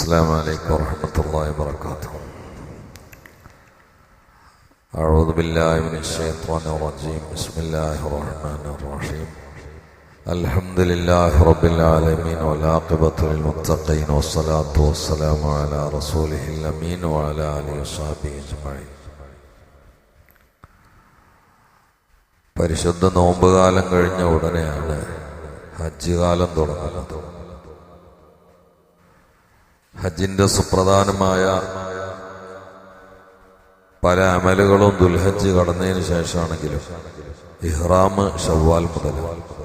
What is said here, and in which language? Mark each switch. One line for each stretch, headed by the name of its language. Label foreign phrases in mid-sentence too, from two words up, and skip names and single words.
Arabic: السلام عليكم ورحمة الله وبركاته. أعوذ بالله من الشيطان الرجيم. بسم الله الرحمن الرحيم. الحمد لله رب العالمين والعاقبة للمتقين والصلاة والسلام على رسوله الأمين وعلى آله وصحبه أجمعين.
Malayalam: പരിശുദ്ധ നോമ്പുകാലം കഴിഞ്ഞ ഉടനെയാണ് ഹജ്ജ് കാലം തുടങ്ങുന്നത്. ഹജ്ജിന്റെ സുപ്രധാനമായ പല അമലുകളും ദുൽഹജ്ജ് കടന്നതിന് ശേഷമാണെങ്കിലും ഇഹ്റാം ശവ്വാൽ മുതലാണ്.